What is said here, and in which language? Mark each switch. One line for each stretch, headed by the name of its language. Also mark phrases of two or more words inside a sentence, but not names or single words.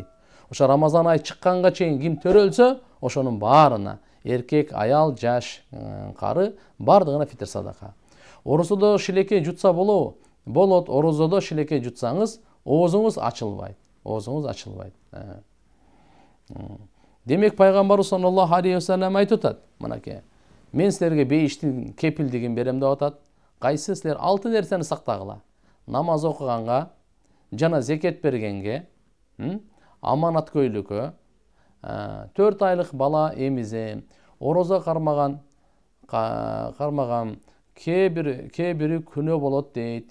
Kyrgyz: Ошо Рамазан айы чыкканга чейин ким төрөлсө, ошонун баарына, эркек, аял, жаш, кары бардыгына фитр садака. Орозодо шилекей жутса болот, орозодо шилекей жутсаңыз, оозуңуз ачылбайт. Демек Пайгамбарыбыз
Arabic: صلى الله عليه وسلم
Kyrgyz: айтып атат, мынакей, мен силерге бейиштин кепилдигин берем деп атат. Кайсы силер 6 нерсени сактагыла. Намаз окуганга, жана зекет бергенге, аманаткөйлүккө, 4 айлык бала эмизе, орозо кармаган кээ бири күнөө болот дейт.